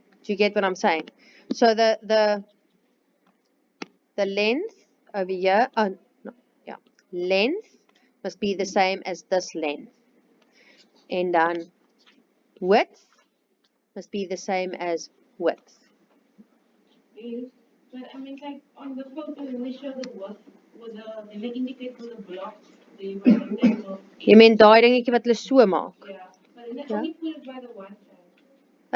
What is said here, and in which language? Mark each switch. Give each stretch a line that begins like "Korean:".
English: Do you get what I'm saying? So the length over here, length must be the same as this length. And then width must be the same as width. Yes, but I mean like on the photo when they show the what with the they indicate for the blocks they by the table.
Afrikaans: Jy meen daai dingetjie wat hulle so maak?
English: Yeah, but then they only put it by the one side.